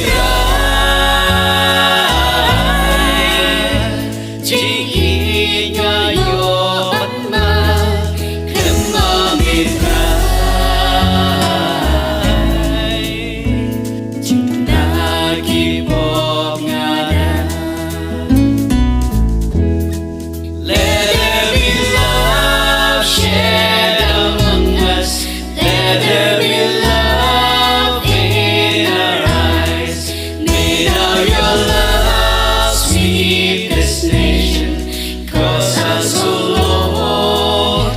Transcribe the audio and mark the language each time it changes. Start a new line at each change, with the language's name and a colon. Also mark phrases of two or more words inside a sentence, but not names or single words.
Khasi: Trai Jingieid yo Bani Khlem Me Trai Jingduna kipop ngada
English: Let there be love shared among us Let there be love in our eyes May now your love sweep this nation Cause us, O Lord,